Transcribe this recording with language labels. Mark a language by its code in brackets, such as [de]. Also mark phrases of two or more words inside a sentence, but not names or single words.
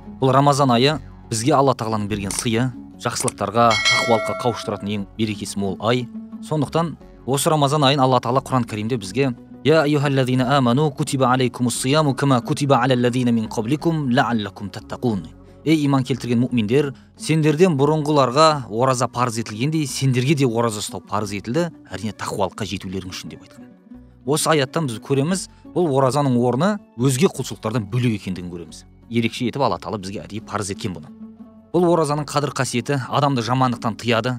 [kk] Бұл Рамазан айы бізге Алла тағаланың берген сыйы, жақсылықтарға, тақуалыққа қауыштыратын ең берекесі мол ай. Сондықтан осы Рамазан айын Алла тағала Құран кәрімде бізге [ar] يا أيها الذين آمنوا كتب عليكم الصيام كما كتب على الذين من قبلكم لعلكم تتقون. [kk] Ей иман келтірген мұъминдер, сендерден бұрынғыларға ораза парыз етілгендей, сендерге де ораза ұстау парыз етілді, әрине тақуалыққа жетулерің үшін деп айтқан. Осы аяттан біз көреміз, бұл оразаның орны өзге құлшылықтардан бөлек екендігін көреміз. Ерекше етіп Алла тағала бізге әдейі парыз еткен бұны. Бұл оразаның қадір қасиеті адамды жамандықтан тыяды.